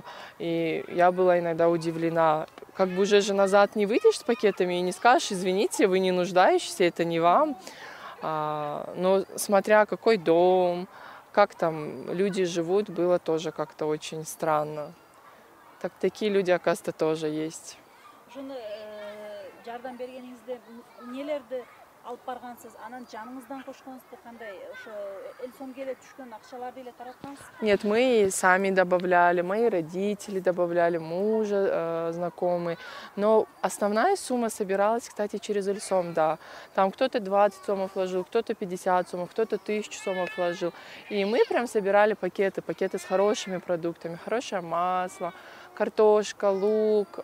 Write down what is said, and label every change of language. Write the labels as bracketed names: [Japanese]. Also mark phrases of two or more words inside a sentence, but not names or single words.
[Russian] И я была иногда удивлена. Как бы уже же назад не выйдешь с пакетами и не скажешь, извините, вы не нуждаетесь, это не вам. Но смотря какой дом, как там люди живут, было тоже как-то очень странно. Такие люди, оказывается, тоже есть. [Kyrgyz] Жардам бергениңизде эмнелерди алып баргансыз, анан жаныңыздан кошконсузбу, кандай ошо эл сомго эле түшкөн акчаларды эле тараткансызбы? [Russian] Нет, мы сами добавляли, мои родители добавляли, мужа, знакомые. Но основная сумма собиралась, кстати, через Эльсом, да. Там кто-то 20 сомов вложил, кто-то 50 сомов, кто-то 1000 сомов вложил. И мы прям собирали пакеты с хорошими продуктами, хорошее масло, картошка, лук.